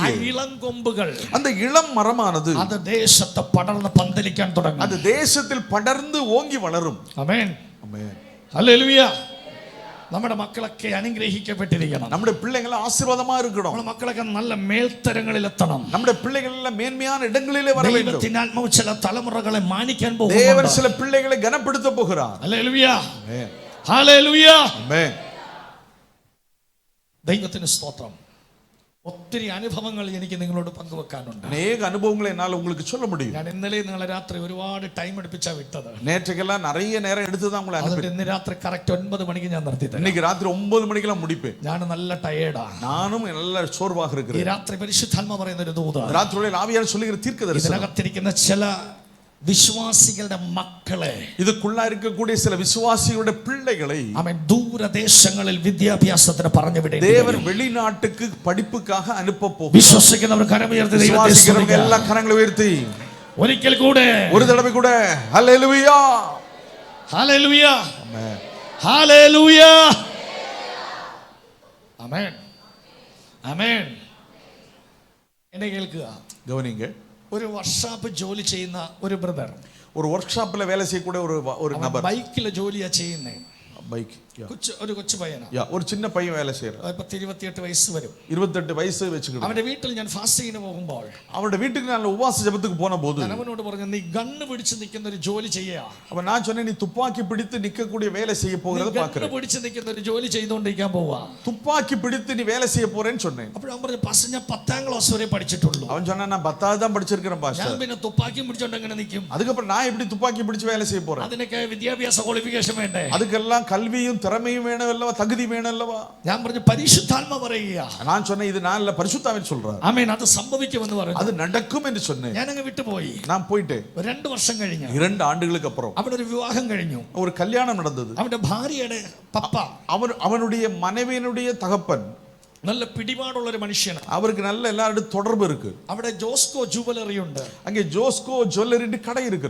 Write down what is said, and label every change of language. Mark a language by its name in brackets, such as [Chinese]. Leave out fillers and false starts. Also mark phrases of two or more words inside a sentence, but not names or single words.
[Malayalam] ആ ഇളം കൊമ്പുകൾ, [Tamil] அந்த இளம் மரமானது [Malayalam] അത് ദേശത്തെ പടർന്ന് പന്തലിക്കാൻ തുടങ്ങും. [Tamil] அது தேசத்தில் படர்ந்து ஓங்கி வளரும். [Malayalam] ആമേൻ. [Tamil] ஆமென். [Malayalam] ഹല്ലേലൂയ. നമ്മുടെ മക്കളൊക്കെ അനുഗ്രഹിക്കപ്പെട്ടിരിക്കണം. [Tamil] நம்முடைய பிள்ளைகள் ஆசீர்வாதமா இருக்கணும். [Malayalam] നമ്മുടെ മക്കളൊക്കെ നല്ല മേൽത്തരങ്ങളിൽ എത്തണം. [Tamil] நம்முடைய பிள்ளைகள் எல்லாம் மேன்மையான இடங்களிலே வர வேண்டும். [Malayalam] ദൈവത്തിന്റെ ആത്മാവ് ചില തലമുറകളെ മാനിക്കാൻ [Tamil] தேவன் [Malayalam] പോകുന്നു. [Tamil] சில பிள்ளைகளை கனப்படுத்த போகிறார். [Malayalam] ഹല്ലേലൂയ, [Tamil] ஆமென். [Malayalam] ഹല്ലേലൂയ. [Tamil] ஆமென். [Malayalam] ദൈവത്തിന് സ്തോത്രം. ഒത്തിരി അനുഭവങ്ങൾ എനിക്ക് നിങ്ങളോട് പങ്കുവെക്കാനുണ്ട്. [Tamil] அநேக அனுபவங்களை என்னால் உங்களுக்கு சொல்ல முடியும். [Malayalam] ഞാൻ ഇന്നലെ നിങ്ങളെ രാത്രി ഒരുപാട് ടൈം എടുപ്പിച്ചാ വിട്ടത്. [Tamil] நேற்றுக்கெல்லாம் நிறைய நேரம் எடுத்து தான் உங்களை [Malayalam] അതുകൊണ്ട് [Tamil] அனுப்பி [Malayalam] ഇന്ന് രാത്രി കറക്റ്റ് 9 മണിക്ക് ഞാൻ നിർത്തി തരാം. [Tamil] இன்னைக்கு ராத்திரி 9 மணிக்கெல்லாம் முடிப்பேன். [Malayalam] ഞാൻ നല്ല ടയേർഡാ. [Tamil] நானும் நல்ல சோர்வாக [Malayalam] ഈ [Tamil] இருக்கிறேன். [Malayalam] രാത്രി പരിശുദ്ധാത്മ പറയുന്ന ഒരു ദൂത [Tamil] ராத்திரியில் ஆவியானவர் சொல்லுகிற தீர்க்கதரிசனம். [Malayalam] ഇതിനകത്തിരിക്കുന്ന ചില വിശ്വാസികളുടെ മക്കളെ, [Tamil] இதுக்குள்ள இருக்கக்கூடிய சில விசுவாசிகளுடைய பிள்ளைகளை [Malayalam] അവൻ ദൂരദേശങ്ങളിൽ വിദ്യാഭ്യാസത്തിന് പറഞ്ഞു വിടേണ്ടി [Tamil] தேவன் [Malayalam] വരും. [Tamil] வெளிநாட்டுக்கு படிப்புக்காக அனுப்ப போகிறார். [Malayalam] വിശ്വസിക്കുന്നവർ കരമുയർത്തി ദൈവത്തെ [Tamil] விசுவாசிக்கிறவங்க [Malayalam] സ്തുതിക്കുക. [Tamil] எல்லா கரங்களை உயர்த்தி [Malayalam] ഒരിക്കൽ കൂടെ [Tamil] ஒரு தடவை கூட ஹல்லேலூயா. [Malayalam] ഹല്ലേലൂയ, [Tamil] ஆமென். [Malayalam] ഹല്ലേലൂയ, ആമേൻ, ആമേൻ. എന്നെ കേൾക്കുക. [Tamil] கவனிங்க. [Malayalam] ഒരു വർക്ക്ഷോപ്പ് ജോലി ചെയ്യുന്ന ഒരു ബ്രദർ, [Tamil] ஒரு ஒர்க் ஷாப்ல வேலை செய்யக்கூடிய ஒரு நபர் [Malayalam] ബൈക്കിൽ ജോലിയാ ചെയ്യുന്നേ. [Tamil] பைக் [Malayalam] ഒരു കൊച്ചു പയ്യനാ. [Tamil] ஒரு சின்ன பையன் வேலை செய்யறான். [Malayalam] 28 வயസ്സ് വരും. 28 വയസ്സ് വെച്ചിട്ട് അവന്റെ വീട്ടിൽ ഞാൻ ഫാസ്റ്റിങ്ങിന് പോകുമ്പോൾ [Tamil] அவருடைய வீட்டுக்கு நான் உபவாச ஜெபத்துக்கு போன போது [Malayalam] ഞാൻ അവനോട് പറഞ്ഞു, നീ ഗണ്ണ് പിടിച്ച് നിൽക്കുന്ന ഒരു ജോലി ചെയ്യാ. [Tamil] அப்ப நான் சொன்னேன், நீ துப்பாக்கி பிடித்து நிக்கக்கூடிய வேலை செய்ய போகிறத [Malayalam] ഗണ്ണ് [Tamil] பாக்குறேன். [Malayalam] പിടിച്ച് നിൽക്കുന്ന ഒരു ജോലി ചെയ്തുകൊണ്ടിരിക്കാൻ പോവാ. [Tamil] துப்பாக்கி பிடித்து நீ வேலை செய்ய போறேன்னு சொன்னேன். [Malayalam] അപ്പോൾ ഞാൻ പറഞ്ഞു, പാസ്റ്റർ ഞാൻ 10ാം ക്ലാസ് വരെ പഠിച്ചിട്ടുള്ളൂ. [Tamil] அவன் சொன்னான், நான் 10வது தான் படிச்சிருக்கிறேன் [Malayalam] ഞാൻ [Tamil] பாஸ்டர். [Malayalam] പിന്നെ തുപ്പാക്കിയും പിടിച്ചോണ്ട് എങ്ങനെ നിൽക്കും? [Tamil] அதுக்கப்புறம் நான் எப்படி துப்பாக்கி பிடிச்சு வேலை செய்ய போறேன்? [Malayalam] അതിനൊക്കെ വിദ്യാഭ്യാസ ക്വാളിഫിക്കേഷൻ വേണ്ടേ? [Tamil] அதுக்கெல்லாம் கல்வியும் திறமையும் வேணும் அல்லவா, தகுதி வேணும் அல்லவா? [Malayalam] ഞാൻ പറഞ്ഞു, പരിശുദ്ധാത്മ പറയുക. [Tamil] நான் சொன்னேன், இது நான் இல்ல பரிசுத்தாவின் சொல்றேன். [Malayalam] ആമേൻ. അത് സംഭവിക്കുമെന്ന് പറഞ്ഞു. [Tamil] அது நடக்கும் என்று சொன்னேன். [Malayalam] ഞാൻ അങ്ങ് വിട്ടുപോയി. [Tamil] நான் போயிட்டேன். [Malayalam] 2 വർഷം കഴിഞ്ഞു [Tamil] 2 ஆண்டுகளுக்கு அப்புறம் [Malayalam] അവിടെ ഒരു വിവാഹം കഴിഞ്ഞു. [Tamil] ஒரு கல்யாணம் நடந்தது. [Malayalam] അവന്റെ ഭാര്യയുടെ പപ്പ [Tamil] அவனுடைய மனைவியினுடைய தகப்பன் [Malayalam] നല്ല പിടിപാടുള്ള ഒരു മനുഷ്യനാണ്. [Tamil] அவருக்கு நல்ல எல்லாரோட தொடர்பு இருக்கு. [Malayalam] അവിടെ ജോസ്കോ ജുവലറി ഉണ്ട്. [Tamil] அங்கே ஜோஸ்கோ ஜுவல்லரி கடை இருக்கு.